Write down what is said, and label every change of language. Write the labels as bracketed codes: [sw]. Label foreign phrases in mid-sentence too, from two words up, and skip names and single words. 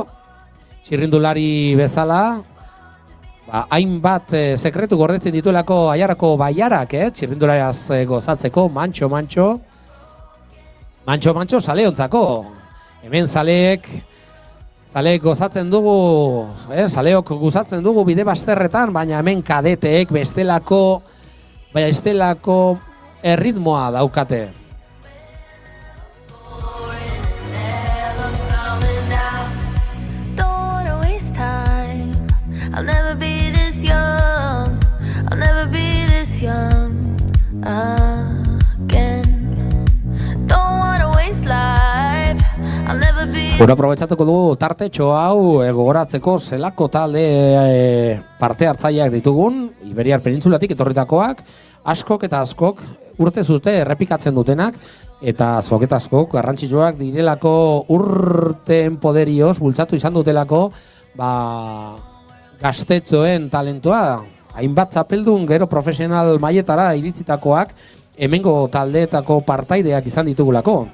[eu] Txirrindulari bezala, hainbat sekretu gordetzen dituelako Aiarako baiarak, txirrindulariaz gozatzeko, mantxo zaleontzako. Hemen zaleek gozatzen dugu, zaleok gozatzen dugu bide bazterretan, baina hemen kadeteek bestelako erritmoa daukate. [en] I'll never be this young, I'll never be this young again. Don't wanna waste life, I'll never be. [eu] Gura aprobetxatuko dugu tartetxo hau gogoratzeko zelako talde parte hartzaileak ditugun, Iberiar Penintzulatik etorritakoak, askok eta askok urte zute errepikatzen dutenak, eta azok eta askok garrantzitsuak direlako urteen poderioz bultzatu izan dutelako, gaztetxoen talentoa, hainbat txapeldun gero profesional mailetara iritzitakoak hemengo taldeetako partaideak izan ditugulako.